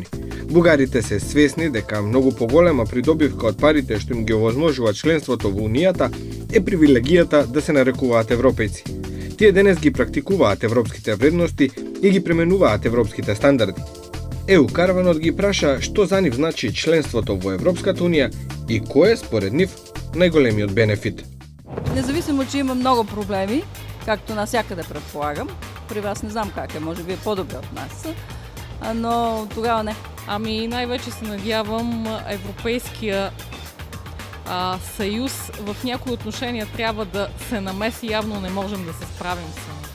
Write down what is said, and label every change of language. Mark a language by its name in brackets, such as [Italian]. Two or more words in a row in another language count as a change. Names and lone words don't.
[Macedonian] Бугарите се свесни дека многу поголема придобивка од парите што им ги овозможува членството во унијата е привилегијата да се нарекуваат европејци. Тие денес ги практикуваат европските вредности и ги пременуваат европските стандарди. ЕУ Караванот ги праша што за нив значи членството во Европската унија и кој е според нив најголемиот бенефит. [Bulgarian] Независимо, че има много проблеми, както навсякъде предполагам, при вас не знам как е, може би е по-добре от нас, но тогава не. Ами най-вече се надявам Европейския съюз в някои отношения трябва да се намеси, явно не можем да се справим сами.